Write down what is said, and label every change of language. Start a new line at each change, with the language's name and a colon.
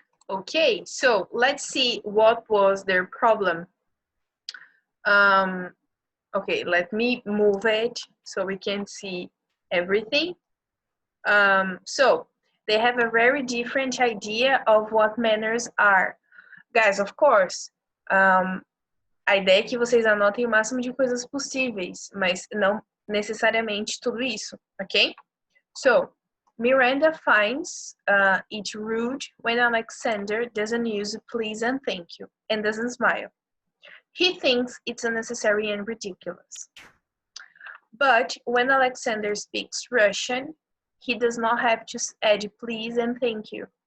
English: Okay, so let's see what was their problem. Okay, let me move it so we can see everything. So they have a very different idea of what manners are. Guys, of course,
Portuguese: A ideia é que vocês anotem o máximo de coisas possíveis, mas não necessariamente tudo isso, ok?
English: So, Miranda finds it rude when Alexander doesn't use please and thank you and doesn't smile. He thinks it's unnecessary and ridiculous. But when Alexander speaks Russian, he does not have to add please and thank you.